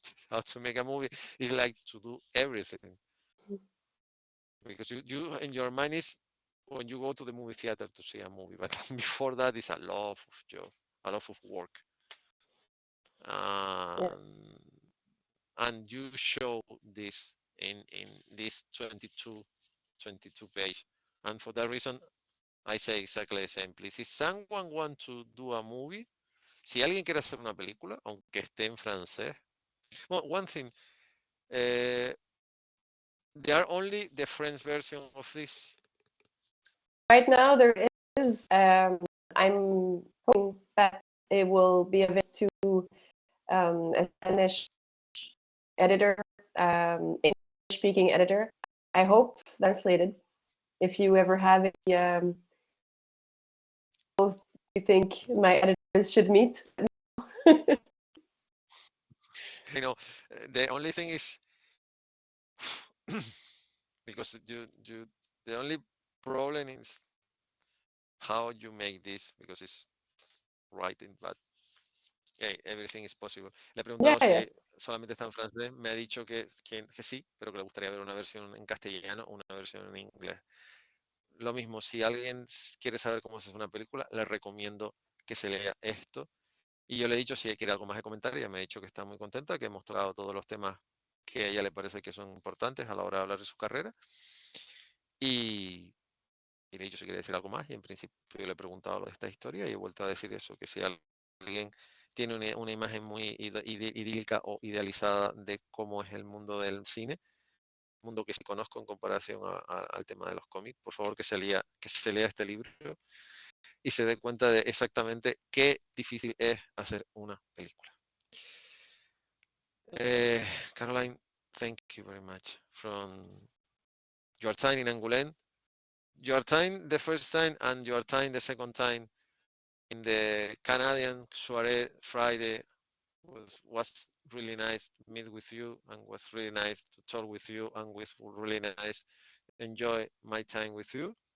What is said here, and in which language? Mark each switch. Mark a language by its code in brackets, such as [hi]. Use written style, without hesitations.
[en] How to make a movie is like to do everything because you in your mind is when you go to the movie theater to see a movie, but before that is a lot of job, a lot of work, yeah, um, and you show this in this 22 page, and for that reason I say exactly the same. Please, if someone want to do a movie, [es] si alguien quiere hacer una película, aunque esté en francés, [en] Well, one thing, uh, they are only the French version of this. Right now, there is. I'm hoping that it will be available to a Spanish editor, English-speaking editor. I hope translated. If you ever have any you think my editors should meet. You know, the only thing is because the only problem is how you make this because it's writing, but hey, everything is possible. [es] Le he [en] Yeah, [es] preguntado [en] yeah. [es] si solamente está en francés, me ha dicho que sí, pero que le gustaría ver una versión en castellano o una versión en inglés. Lo mismo, si alguien quiere saber cómo se hace una película, le recomiendo que se lea esto. Y yo le he dicho si quiere algo más de comentario, ella me ha dicho que está muy contenta, que he mostrado todos los temas que a ella le parece que son importantes a la hora de hablar de su carrera. Y, y le he dicho si quiere decir algo más y en principio yo le he preguntado lo de esta historia y he vuelto a decir eso, que si alguien tiene una imagen muy idílica o idealizada de cómo es el mundo del cine, mundo que sí conozco en comparación al tema de los cómics, por favor que se lea este libro y se dé cuenta de exactamente qué difícil es hacer una película. [en] Caroline, thank you very much from your time in Angoulême, your time the first time and your time the second time in the Canadian Soiree Friday was really nice to meet with you and was really nice to talk with you and was really nice enjoy my time with you.